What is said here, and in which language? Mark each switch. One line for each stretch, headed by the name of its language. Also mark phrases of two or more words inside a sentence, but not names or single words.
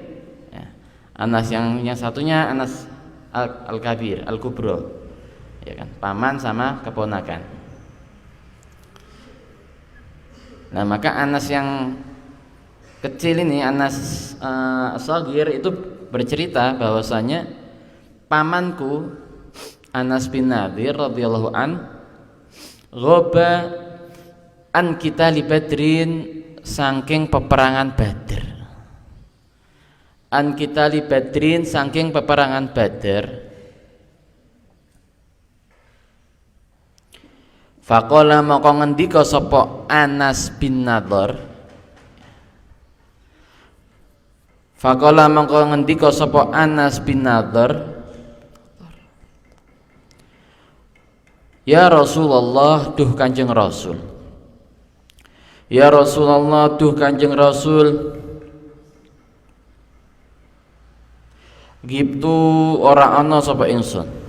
Indonesian: Anas yang satunya Anas al-Kabir, al-Kubro, ya kan, paman sama keponakan. Nah, maka Anas yang kecil ini, Anas as-Shaghir itu bercerita bahwasanya pamanku Anas bin Nadhir
Arabic: رضي الله عن غاب عن قتال بدرٍ,
Javanese: saking peperangan Badr.
Arabic: عن قتال بدرٍ,
Javanese: saking peperangan Badr. Faqala maka ngendika sapa Anas bin Nadhir. Faqala maka ngendika sapa Anas bin Nadhir,
Arabic: يا رسول الله,
Javanese: duh Kanjeng Rasul.
Arabic: يا رسول الله,
Javanese: duh Kanjeng Rasul. Gibtu ora ana sapa ingsun.